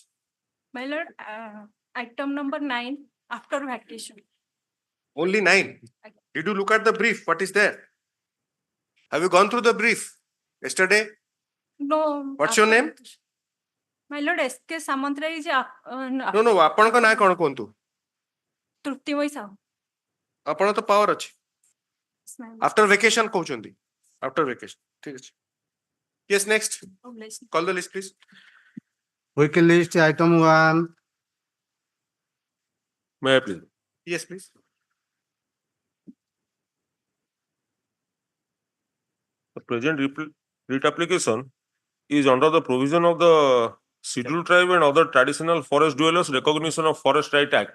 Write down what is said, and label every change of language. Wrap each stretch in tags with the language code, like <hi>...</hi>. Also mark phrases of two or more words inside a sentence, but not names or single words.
<en>My lord, item number 9, after vacation. Only 9. Did you look at the brief? What is there? Have you gone through the brief yesterday? No. What's your name? My lord, S.K. Samantrai is No.</en> <or>ଆପଣଙ୍କ ନାଁ କଣ କୁହନ୍ତୁ? Truptimoi Sahu. ଆପଣ ତ power ଅଛି.</or> <en>After vacation କହୁଛନ୍ତି. After vacation.</en> <or>ଠିକ ଅଛି.</or> <en>Yes, next. Call the list, please. Weekly list, item 1. May I please? Yes, please. The present writ application is under the provision of the Scheduled Tribe and other traditional forest dwellers Recognition of Forest Right Act.</en>